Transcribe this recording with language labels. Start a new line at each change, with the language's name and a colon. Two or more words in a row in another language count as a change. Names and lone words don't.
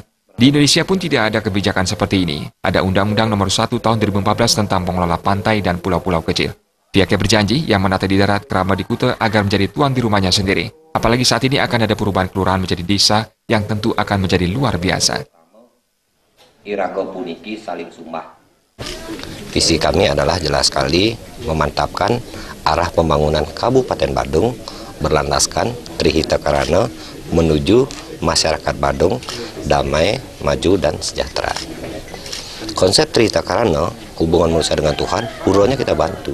Indonesian: Di Indonesia pun tidak ada kebijakan seperti ini. Ada Undang-Undang Nomor 1 Tahun 2014 tentang pengelola pantai dan pulau-pulau kecil. Pihaknya berjanji yang menata di darat keramat di Kuta agar menjadi tuan di rumahnya sendiri. Apalagi saat ini akan ada perubahan kelurahan menjadi desa yang tentu akan menjadi luar biasa.
Balinese: Irago puniki saling sumbah.
Indonesian: Visi kami adalah jelas sekali memantapkan arah pembangunan Kabupaten Badung berlandaskan Trihita Karana menuju masyarakat Badung damai, maju, dan sejahtera. Konsep Trihita Karana, hubungan manusia dengan Tuhan, puronya kita bantu.